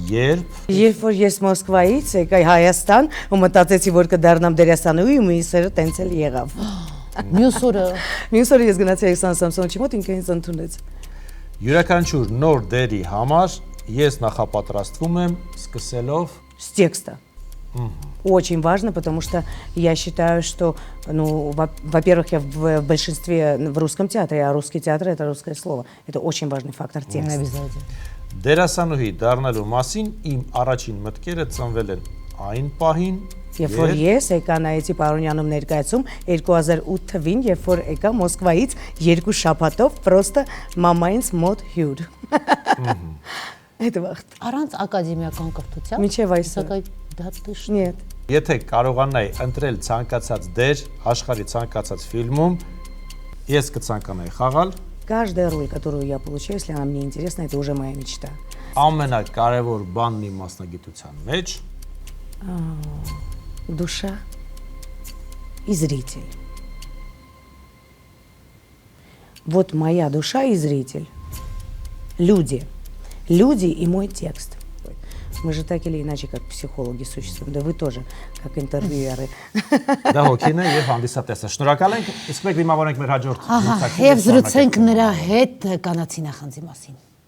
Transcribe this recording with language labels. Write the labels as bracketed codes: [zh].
[hy] երբ որ ես Մոսկվայից եկա Հայաստան ու մտածեցի, որ կդառնամ դերասանուհի, ու ինձ տենց էլ եղավ։ Մյուս օրը ես գնացի Ալեքսանդր Սամսոնովիչի մոտ, ինքը ինձ ընդունեց։ յուրաքանչյուր նոր դերի համար ես նախապատրաստվում եմ սկսելով [ru] С текста. Очень важно, потому что я считаю, что, ну, во-первых, я в большинстве в русском театре, а русский театр – это русское слово. Это очень важный фактор текста. [hy] Դերասանուհի դառնալու մասին իմ առաջին մտքերը ծնվել են այն պահին, Երբ որ ես եկա նայեցի Պարոնյանում ներկայացում 2008 թվին, երբ որ եկա Մոսկվայից 2 շաբաթով պրոստը մամայինց մոտ հյուր։ [ru] Это [hy] վաղտ։ Առանց ակադեմիական կրթության։ Միջև այսօր։ Դա տիշ։ [ru] Нет. [hy] Եթե կարողանայի ընտրել ցանկացած դեր աշխարհի ցանկացած ֆիլմում, ես կցանկանայի խաղալ [ru] Каждая роль, которую я получаю, если она мне интересна, это уже моя мечта. [hy] ամենակարևոր բանն իմ մասնագիտության մեջ [ru] Душа и зритель. Вот моя душа и зритель. Люди. Люди и мой текст. Мы же так или иначе, как психологи существуем. Да вы тоже, как интервьюеры. [hy] Դա հոգին է եւ հանդիսատեսը։ Շնորհակալ ենք։ Իսկ մենք դիմավորենք մեր հաջորդ զրուցակցին։ Եվ զրուցենք նրա հետ կանացի նախանձի մասին։